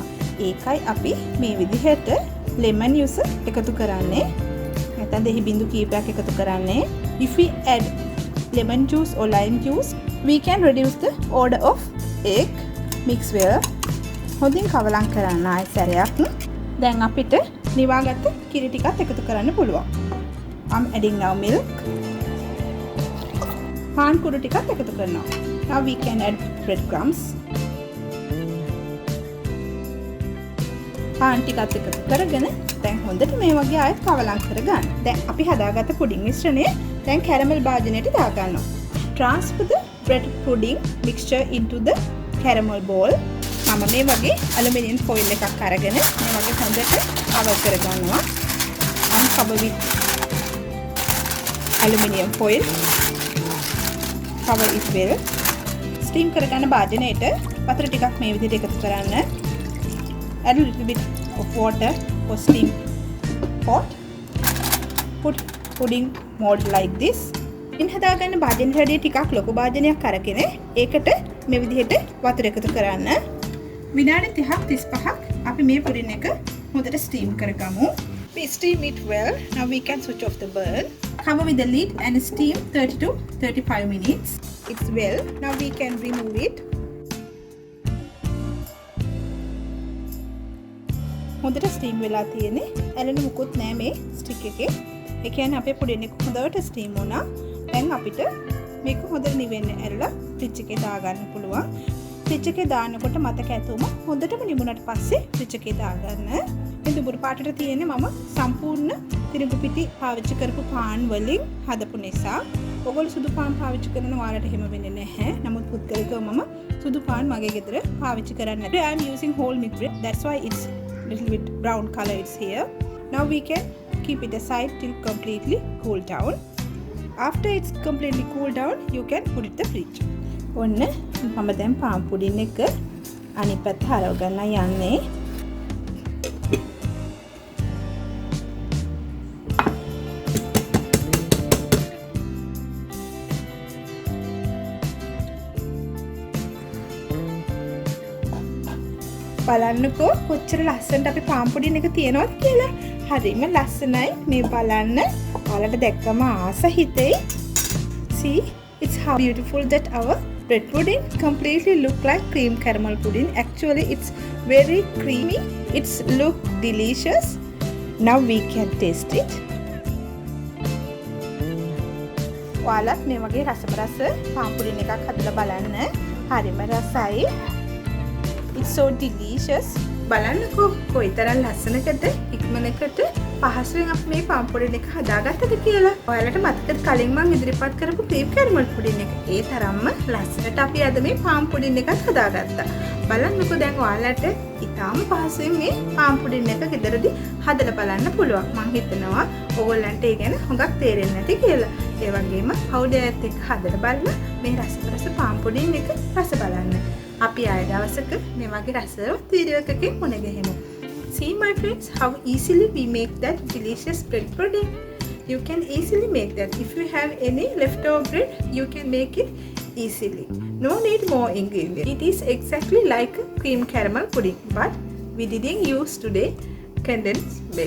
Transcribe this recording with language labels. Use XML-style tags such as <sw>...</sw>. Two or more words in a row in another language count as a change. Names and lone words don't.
<si>ඒකයි අපි මේ විදිහට</si> <en>lemon juice</en> <si>එකතු කරන්නේ. නැත්නම් දහි බිඳු කීපයක් එකතු කරන්නේ.</si> <en>If we add lemon juice or lime juice, we can reduce the order of egg. Mix well.</en> <si>හොඳින් කවලම් කරන්න ආයෙ සැරයක්. දැන් අපිට නිවාගත්ත කිරි ටිකත් එකතු කරන්න පුළුවන්.</si> <en>I'm adding now milk.</en> <si>පාන් කුඩු ටිකත් එකතු කරනවා.</si> <en>Now we can add bread crumbs.</en> <si>පාන් ටිකත් එකතු කරගෙන දැන් හොඳට මේ වගේ ආයෙත් කවලම් කරගන්න. දැන් අපි හදාගත්ත පුඩින් මිශ්‍රණය දැන් කැරමල් භාජනයට දාගන්නවා.</si> <en>Transfer the bread pudding mixture into the caramel bowl.</en> <si>මම මේ වගේ ඇලුමිනියම් ෆොයිල් එකක් අරගෙන මේ වගේ හොඳට කවර් කරගන්නවා.</si> <en>cover with aluminium foil. cover it well.</en> <si>steam කරගන්න භාජනයට වතුර ටිකක් මේ විදිහට එකතු කරන්න.</si> <en>add a little bit of water for steam pot. put pudding mold like this.</en> <si>ඉන් හදාගන්න භාජනයට වැඩිය ටිකක් ලොකු භාජනයක් අරගෙන ඒකට මේ විදිහට වතුර එකතු කරන්න. විනාඩි 30ක් 35ක් අපි මේ පුඩින් එක හොඳට ස්ටීම් කරගමු.</si> <en>We steam it well. Now we can switch off the burn. Cover with the lid and steam 30 to 35 minutes. It's well. Now we can remove it.</en> <si>හොඳට ස්ටීම් වෙලා තියෙන්නේ. ඇලෙන මුකුත් නෑ මේ ස්ටික් එකේ. ඒ කියන්නේ අපේ පුඩින් එක හොඳට ස්ටීම් වුණා. දැන් අපිට මේක හොඳට නිවෙන්න ඇරලා ෆ්‍රිජ් එකේ දාගන්න පුළුවන්. ෆ්‍රිජ් එකේ දානකොට මතක ඇතුවම හොඳටම නිමුණට පස්සේ ෆ්‍රිජ් එකේ දාගන්න. මේ දුඹුරු පාටට තියෙන්නේ මම සම්පූර්ණ තිරිඟු පිටි පාවිච්චි කරපු පාන් වලින් හදපු නිසා. ඔයගොල්ලෝ සුදු පාන් පාවිච්චි කරන ඔයාලට එහෙම වෙන්නේ නැහැ. නමුත් පුද්ගලිකව මම සුදු පාන් මගේ ගෙදර පාවිච්චි කරන්නේ නැහැ.</si> <en>I am using whole milk bread. That's why it's little bit brown color is here. Now we can keep it aside till completely cool down. After it's completely cool down, you can put it in the fridge.</en> <si>ඔන්න මම දැන් පාන් පුඩින් එක අනිත් පැත්ත හරව ගන්න යන්නේ. බලන්නකෝ කොච්චර ලස්සනට අපි පාන් පුඩින් එක තියනවද කියලා. හරිම ලස්සනයි මේ බලන්න. ඔයාලට දැක්කම ආස හිතෙයි.</si> <en>See, it's how beautiful that our bread pudding completely look like cream caramel pudding. Actually, it's very creamy. It's look delicious. Now we can taste it.</en> <si>ඔයාලත් මේ වගේ රසබරස පාන් පුඩින් එකක් හදලා බලන්න. හරිම රසයි.</si> <en>It's so delicious.</en> <si>බලන්නකෝ කොයිතරම් ලස්සනකද ඉක්මනකට පහසුවෙන් අපි මේ පාන් පුඩින් එක හදාගත්තද කියලා. ඔයාලට මතකද කලින් මම ඉදිරිපත් කරපු ක්‍රීම් කැරමල් පුඩින් එක? ඒ තරම්ම ලස්සනට අපි අද මේ පාන් පුඩින් එකක් හදාගත්තා. බලන්නකෝ දැන් ඔයාලට ඉතාම පහසුවෙන් මේ පාන් පුඩින් එක ගෙදරදී හදලා බලන්න පුළුවන්. මම හිතනවා ඕගොල්ලන්ට ඒ ගැන හොඟක් තේරෙන්නේ නැති කියලා. ඒ වගේම පවුඩර් එකත් එක්ක හදලා බලලා මේ රස පාන් පුඩින් එක රස බලන්න. අපි ආය දවසක මේ වගේ රසවත් වීඩියෝ එකකින් මුණ ගැහෙමු.</si> <en>See my friends how easily we make that delicious bread pudding. You can easily make that. If you have any leftover bread, you can make it easily. No need more ingredients. It is exactly like a cream caramel pudding, but we didn't use today condensed milk.</en>